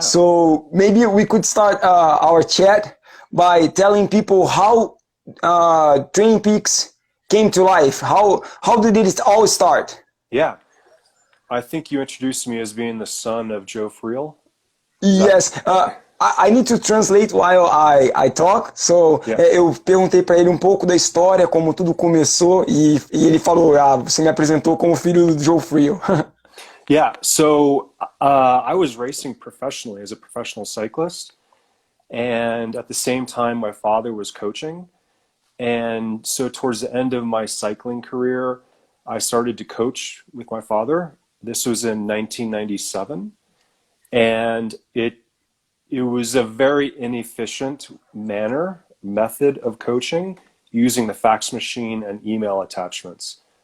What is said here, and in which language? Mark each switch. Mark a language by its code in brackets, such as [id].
[en] So maybe we could start our chat by telling people how Trainingpeaks came to life. How did it all start? Yeah. I think you introduced me as being the son of Joe Friel. Yes, I need to translate while I talk. [pt] So eu perguntei para ele um pouco da história, como tudo começou, e ele falou: você me apresentou como filho do Joe Friel. [en] Yeah, so I was racing professionally as a professional cyclist, and at the same time my father was coaching. And so towards the end of my cycling career, I started to coach with my father. This was in 1997, and it was a very inefficient method of coaching using the fax machine and email attachments.